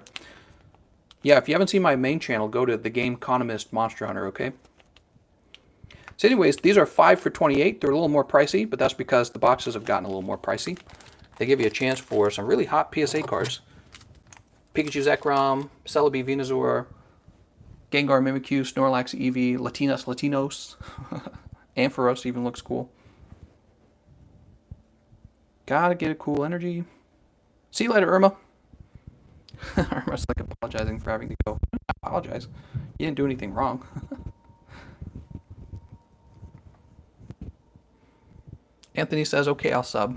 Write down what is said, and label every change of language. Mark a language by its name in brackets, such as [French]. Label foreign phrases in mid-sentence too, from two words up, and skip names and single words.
[English] Yeah, if you haven't seen my main channel, go to TheCardconomist Monster Hunter, okay? So anyways, these are 5 for $28. They're a little more pricey, but that's because the boxes have gotten a little more pricey. They give you a chance for some really hot PSA cards. Pikachu Zekrom, Celebi Venusaur, Gengar Mimikyu, Snorlax Eevee, Latinos. Ampharos even looks cool. Gotta get a cool energy. See you later, Irma. Irma's like apologizing for having to go. I apologize. You didn't do anything wrong. Anthony says, okay, I'll sub.